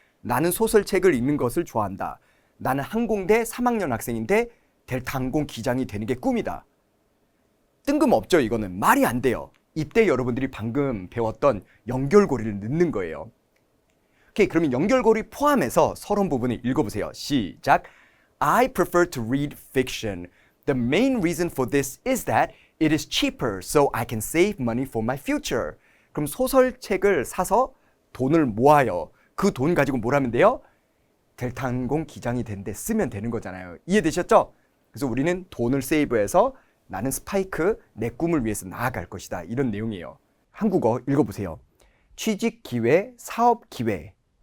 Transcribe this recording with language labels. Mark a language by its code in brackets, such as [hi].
[ko] 나는 소설책을 읽는 것을 좋아한다. 나는 항공대 3학년 학생인데 델타 항공 기장이 되는 게 꿈이다. 뜬금없죠. 이거는 말이 안 돼요. 이때 여러분들이 방금 배웠던 연결고리를 넣는 거예요. 오케이, 그러면 연결고리 포함해서 서론 부분을 읽어보세요. 시작. [en] I prefer to read fiction. The main reason for this is that it is cheaper, so I can save money for my future. [ko] 그럼 소설책을 사서 돈을 모아요. 그 돈 가지고 뭘 하면 돼요? 델타 항공 기장이 되는데 쓰면 되는 거잖아요. 이해되셨죠? 그래서 우리는 돈을 세이브해서 나는 스파이크, 내 꿈을 위해서 나아갈 것이다. 이런 내용이에요. 한국어 읽어보세요. 취직 기회, 사업 기회.